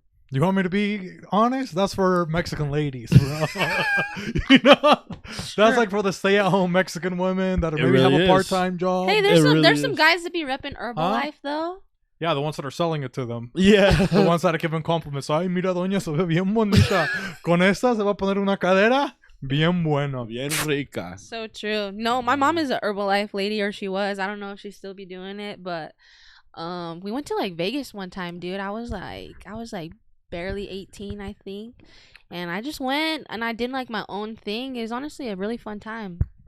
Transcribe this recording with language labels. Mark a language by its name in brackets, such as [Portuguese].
[English] You want me to be honest? That's for Mexican ladies, bro. You know, that's like for the stay-at-home Mexican women that maybe really have a is. part-time job. Hey, there's some guys that be repping Herbalife though. Yeah, the ones that are selling it to them. Yeah, the ones that are giving compliments. [Spanish] Ay, mira, doña, se ve bien bonita. Con esta se va a poner una cadera bien buena, bien rica. [English] So true. No, my mom is a Herbalife lady, or she was. I don't know if she still be doing it, but we went to like Vegas one time, dude. I was like barely 18, I think, and I just went and I did like my own thing. It was honestly a really fun time.